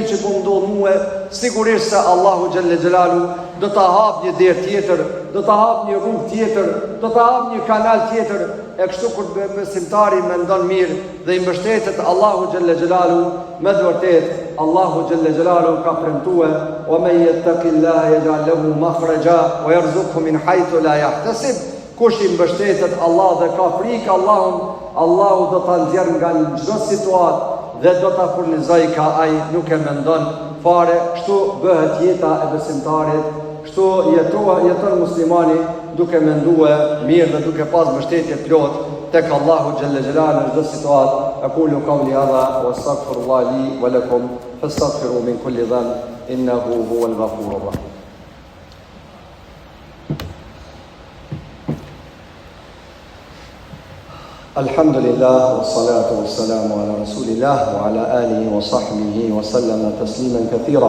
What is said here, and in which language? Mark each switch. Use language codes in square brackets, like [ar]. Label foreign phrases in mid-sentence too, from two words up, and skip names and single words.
[sq] që po ndodh mua, sigurisht se Allahu [ar] جل جلاله [sq] do ta hap një derë tjetër, do ta hap një rrugë tjetër, do ta hap një kanal tjetër, e kështu kur besimtari mendon mirë dhe i mbështetet Allahu [ar] جل جلاله, [sq] me të vërtetë Allahu [ar] جل جلاله [sq] ka premtuar: [ar] "ومن يتق الله يجعل له مخرجا ويرزقه من حيث لا يحتسب." [sq] Kush i mbështetet Allah dhe ka frikë Allahun, Allahu do ta nxjerr nga çdo situatë dhe do ta furnizoj ka ai nuk e mendon fare, kështu bëhet jeta e besimtarit, kështu jeton muslimani duke mendue mirë dhe duke pas mbështetje plot tek Allahu [ar] جل جلاله [sq] në çdo situatë. [ar] أقول قولي هذا وأستغفر الله لي ولكم فاستغفروا من كل ذنب إنه هو الغفور الرحيم. الحمد لله والصلاة والسلام على رسول الله وعلى آله وصحبه وسلم تسليما كثيرا.